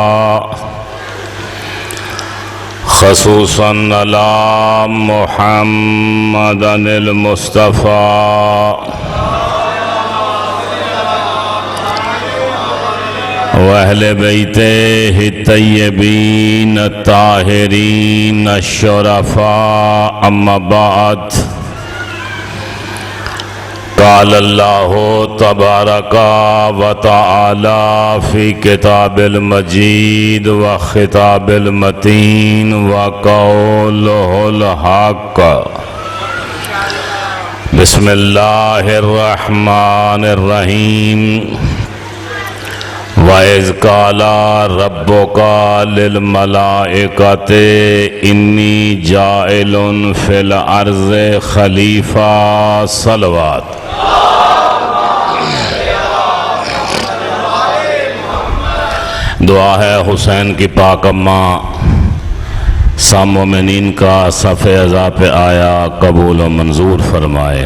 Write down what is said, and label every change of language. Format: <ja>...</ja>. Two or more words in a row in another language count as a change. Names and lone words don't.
<ar>خصوصا على محمد المصطفى وأهل بيته طيبين طاهرين شرفاء. أما بعد، قال الله تبارك وتعالى في الكتاب المجيد والخطاب المتين وقوله الحق. बिस्मिल्लाहिर रहमानिर रहीम। وإذ قال ربك للملائكة إني جاعل في الأرض خليفة. सलवात।</ar> <hi>दुआ है हुसैन की पाक अम्मा सामोमिनीन का सफ़े अज़ा पे आया कबूल व मंजूर फरमाए।</hi>